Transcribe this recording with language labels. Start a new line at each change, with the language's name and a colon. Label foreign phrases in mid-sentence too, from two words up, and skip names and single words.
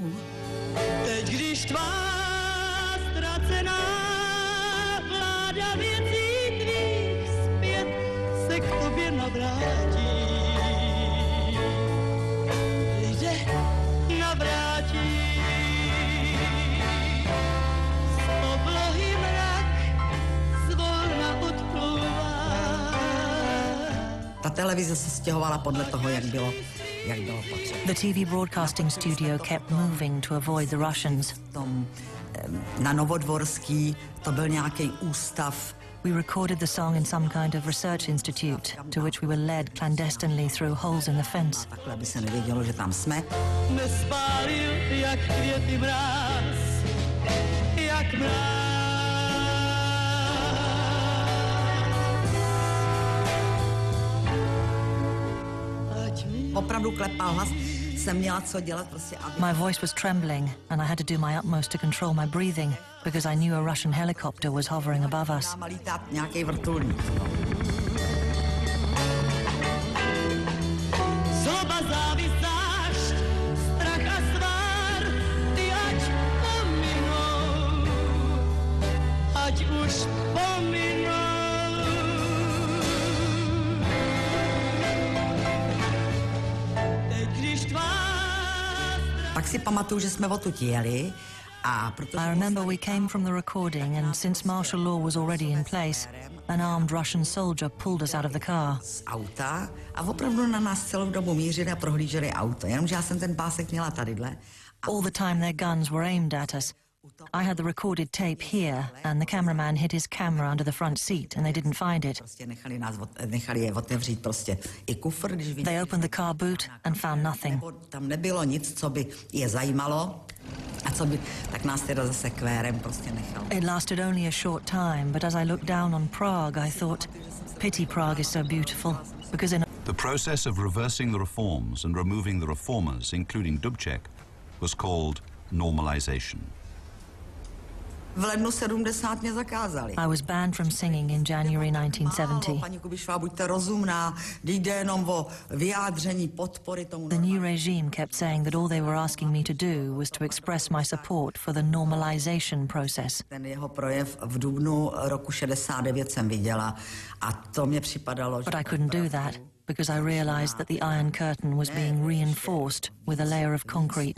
Czech: Teď, když tvá ztracená vláda věcí tvých zpět se k tobě navrátí, jde navrátí. Z oblohy mrak zvolna odplouvá. Ta televize se stěhovala podle toho, jak bylo potřeba.
English: The TV broadcasting studio kept moving to avoid the Russians.
Czech: Na Novodvorský to byl nějaký ústav.
English: We recorded the song in some kind of research institute, to which we were led clandestinely through holes in the fence.
Czech: Takhle by se nevědělo, že tam jsme. Nespálil jak květy mráz, jak mráz. Opravdu klepal hlas, jsem měla co dělat prostě.
English: My voice was trembling and I had to do my utmost to control my breathing because I knew a Russian helicopter was hovering above us.
Czech: Má lítat nějaký vrtulník. Zloba, závist, zášť, strach a svár, ty ať pominou, ať už pominou. Teď, když tvá... Pak si pamatuju, že jsme odtud jeli.
English: I remember we came from the recording, and since martial law was already in place, an armed Russian soldier pulled us out of the car.
Czech: Z auta a opravdu na nás celou dobu mířili a prohlíželi auto. Jenomže já jsem ten pásek měla tadyhle.
English: All the time their guns were aimed at us. I had the recorded tape here, and the cameraman hid his camera under the front seat, and they didn't find it.
Czech: Nechali je otevřít prostě i kufr, když viděli.
English: They opened the car boot and found nothing.
Czech: Tam nebylo nic, co by je zajímalo. A co by, tak nás teda zase kvérem prostě nechal.
English: It lasted only a short time, but as I looked down on Prague, I thought, pity Prague is so beautiful, because in The process of reversing the reforms and removing the reformers, including Dubček, was called normalisation.
Czech: V lednu 70 mě zakázali.
English: I was banned from singing in January 1970.
Czech: Paní Kubišová, buďte rozumná, jde jenom o vyjádření podpory tomu.
English: The new regime kept saying that all they were asking me to do was to express my support for the normalisation process.
Czech: Ten jeho projev v dubnu roku 69 jsem viděla a to mě připadalo.
English: But I couldn't do that because I realized that the Iron Curtain was being reinforced with a layer of concrete.